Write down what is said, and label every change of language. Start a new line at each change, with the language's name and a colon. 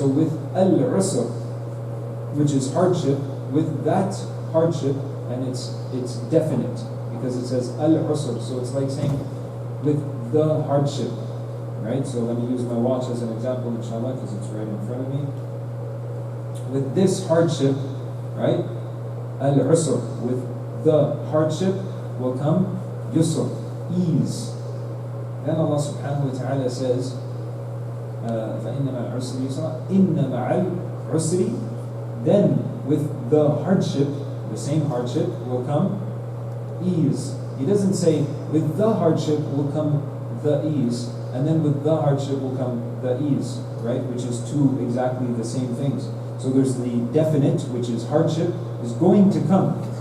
English: So with al-usr, which is hardship, with that hardship, and it's definite, because it says al-usr, so it's like saying, with the hardship, right? So let me use my watch as an example, inshallah, because it's right in front of me. With this hardship, right? Al-usr, with the hardship will come yusr, ease. Then
Arabic: Allah subhanahu wa ta'ala
English: says,
Arabic: فَإِنَّ مَعَ الْعُسْرِ يُسْرًا إِنَّ مَعَ الْعُسْرِ.
English: Then with the hardship, the same hardship, will come ease. He doesn't say with the hardship will come the ease, and then with the hardship will come the ease, right? Which is two exactly the same things. So there's the definite, which is hardship, is going to come.